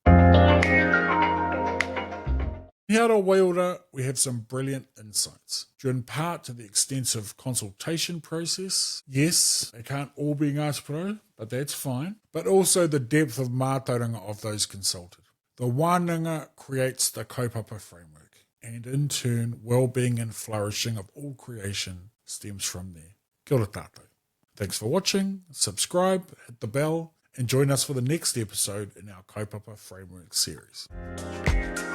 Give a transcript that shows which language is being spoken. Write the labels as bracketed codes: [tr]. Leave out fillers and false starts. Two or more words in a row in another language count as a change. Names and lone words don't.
[en] He Ara Waiora, we have some brilliant insights, due in part to the extensive consultation process. Yes, they can't all be mātāpono, but that's fine. But also the depth of mātauranga of those consulted. The wānanga creates the Kaupapa Framework, and in turn, well-being and flourishing of all creation stems from there. [mi] Kia ora tātou. [en] Thanks for watching, subscribe, hit the bell, and join us for the next episode in our Kaupapa Framework series.